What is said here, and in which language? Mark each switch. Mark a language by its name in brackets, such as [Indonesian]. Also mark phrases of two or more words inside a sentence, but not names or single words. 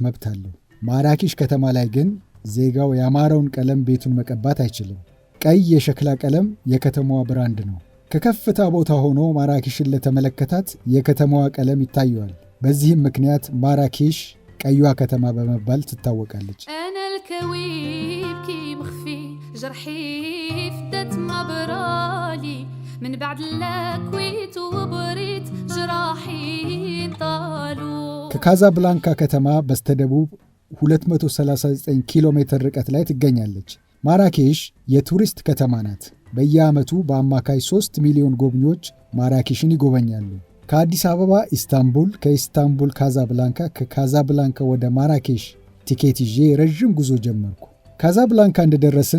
[Amharic] መብት አለው። ማራኬሽ ከተማ ላይ ግን ዜጋው ያማረውን ቀለም ቤቱን መቀባት አይችልም። ቀይ የሸክላ ቀለም የከተማዋ ብራንድ ነው። ከከፍታ ቦታ ሆኖ ማራኬሽን ለተመለከታት የከተማዋ ቀለም ይታየዋል። በዚህም ምክንያት ማራኬሽ ቀይዋ ከተማ በመባል ትታወቃለች። من بعد لكويت وبريت جراحين طالوا ከካዛብላንካ ከተማ በስተደቡብ 239 ኪሎ ሜትር ርቀት ላይ ትገኛለች። ማራኬሽ የቱሪስት ከተማ ናት። በየዓመቱ በአማካይ 3 ሚሊዮን ጎብኚዎች ማራኬሽን ይጎበኛሉ። ከአዲስ አበባ ኢስታንቡል፣ ከኢስታንቡል ካዛብላንካ፣ ከካዛብላንካ ወደ ማራኬሽ ቲኬት ይዤ ረዥም ጉዞ ጀመርኩ። ካዛብላንካ እንደደረስን